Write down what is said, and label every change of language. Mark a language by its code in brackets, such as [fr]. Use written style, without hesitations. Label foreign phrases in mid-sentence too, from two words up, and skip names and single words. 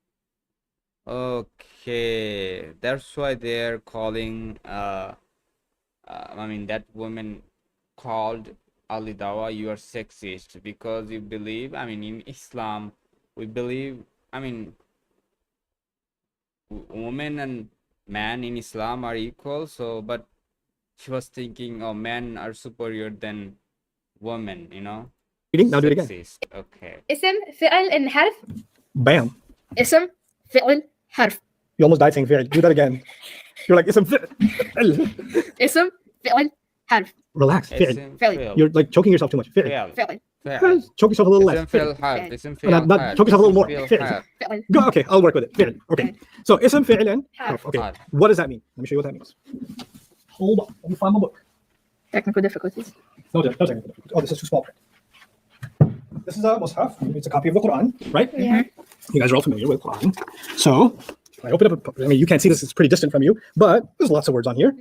[en] Okay, that's why they're calling that woman called Ali Dawa, you are sexist, because you believe, in Islam we believe, woman and man in Islam are equal. So but she was thinking, oh, men are superior than women. Reading. Now do it again. Sexist. Okay. [ar] اسم فعل and حرف. [en] Bam. [ar] اسم فعل حرف. [en] You almost died saying fi'l. Do that again. You're like [ar] اسم فعل. اسم فعل حرف. [en] Relax. Fi'l. [ar] Ism Fi'l. fi'l. [en] You're like choking yourself too much. [ar] Fi'l. Fi'l. فعل. Fi'l. [en] Choke yourself a little less. [ar] اسم فعل Fi'l. حرف. اسم [en] Not- [ar] fi'l [en] not- [ar] harf. [en] choke yourself a little more. [ar] Ism Fi'l. harf. فعل. [en] Go. Okay, I'll work with it. Fi'l. Okay. So [ar] اسم فعل [en] and [ar] حرف. [en] okay. [ar] Harf. [en] What does that mean? Let me show you what that means. Hold on. Let me find my book. Technical difficulties. No technical difficulty. Oh, this is too small. This is a mushaf. It's a copy of the Quran, right? Yeah. You guys are all familiar with Quran. So if I open up, you can't see this, it's pretty distant from you, but there's lots of words on here,